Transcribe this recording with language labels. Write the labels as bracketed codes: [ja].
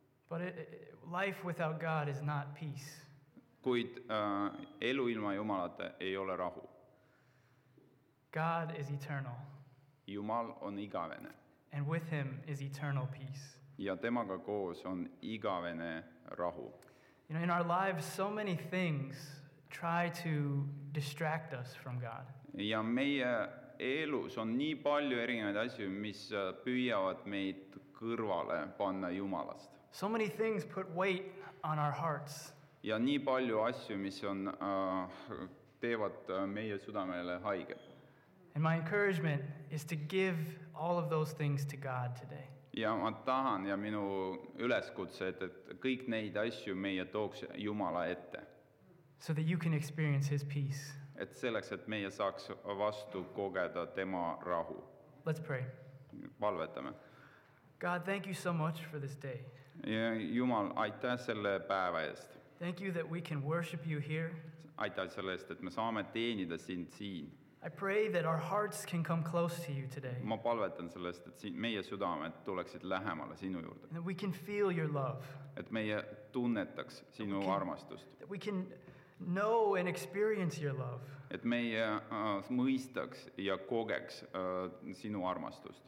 [en] But life without God is not peace. [et] Kuid elu ilma Jumalata ei ole rahu. [en] God is eternal. [et] Jumal on igavene [en] And with Him is eternal peace. [et] ja temaga koos on igavene rahu. [en] In our lives, so many things try to distract us from God. [et] Ja meie elus on nii palju erinevaid asju, mis püüavad meid kõrvale panna Jumalast. [en] So many things put weight on our hearts. [et] Ja nii palju asju, mis on, teevad meie südamele haiget. [en] And my encouragement is to give all of those things to God today. [et] Ja ma tahan ja minu üleskutse, et kõik neid asju meie tooks Jumala ette. [en] So that you can experience His peace. [et] Et selleks, et meie saaks vastu kogeda tema rahu. [en] Let's pray. [et] Palvetame. [en] God, thank you so much for this day. [et] Ja Jumal, aitäh selle päeva eest. [en] Thank you that we can worship you here. [et] Aitäh selle eest, et me saame teenida sind siin. [en] I pray that our hearts can come close to you today. [et] Ma palvetan sellest, et meie südamed tuleksid lähemale sinu juurde. [en] And that we can feel your love. [et] Et meie tunnetaks sinu armastust. [en] That we can know and experience your love. [et] Et meie mõistaks ja kogeks sinu armastust.